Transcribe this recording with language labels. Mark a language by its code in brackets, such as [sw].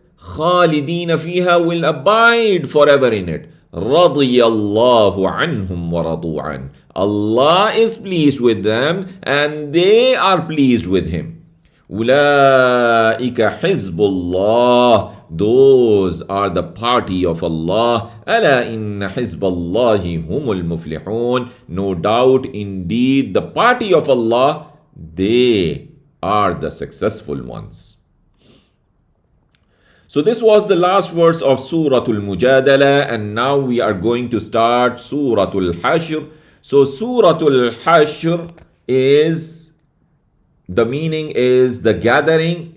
[ar] خَالِدِينَ فِيهَا [en] will abide forever in it. [ar] رَضِيَ اللَّهُ عَنْهُمْ وَرَضُوا عَنْهُ. [en] Allah is pleased with them and they are pleased with Him. [ar] أولئك حزب الله. [en] Those are the party of Allah. [ar] ألا إن حزب الله هم المفلحون. [en] No doubt, indeed, the party of Allah, they are the successful ones. So this was the last verse of Surah Al-Mujadala, and now we are going to start Surah Al-Hashr. So Surah Al-Hashr is, the meaning is the gathering.